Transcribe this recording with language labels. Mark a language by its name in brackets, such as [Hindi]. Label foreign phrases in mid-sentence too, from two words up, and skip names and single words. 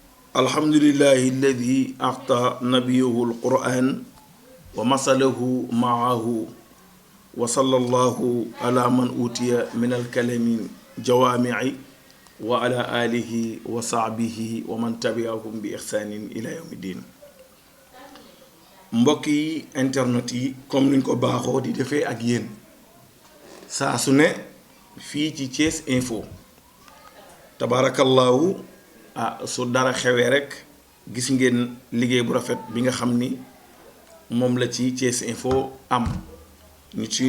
[Arabic] الحمد لله الذي أعطى نبيه القرآن ومثله معه وصلى الله على من أوتي من الكلام جوامع وعلى آله وصحبه ومن تبعهم بإحسان إلى يوم الدين. [Wolof] mbokki internet yi comme niñ ko baaxoo di defee ak yéen saa su ne fii ci Thiès Info tabaarakallaahu su dara xewee rek gis ngeen liggéey bu rafet bi nga xam ni moom la ci Thiès Info am ñu ciy